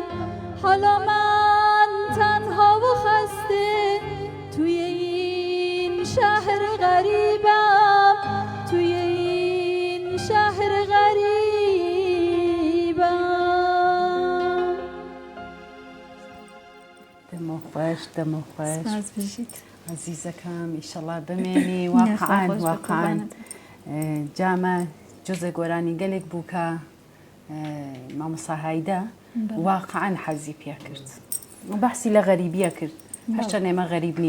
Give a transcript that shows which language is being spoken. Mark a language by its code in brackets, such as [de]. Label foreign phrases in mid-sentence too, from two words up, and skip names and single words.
[fa] حالا من تنها و خسته توی این شهر غریبم، توی این شهر غریبم. [ckb] دمو خوش، دمو خوش. سپاس بژیت. عزیزەکەم ئیشەڵا بمێنی واقعاً جامە جۆزە گۆرانی گەلێک بوو کە مامۆستا هایدە واقعاً حەزی پێ کرد. بەحسی لە غەریبیە کرد، هەرچەند ئێمە غەریب نین.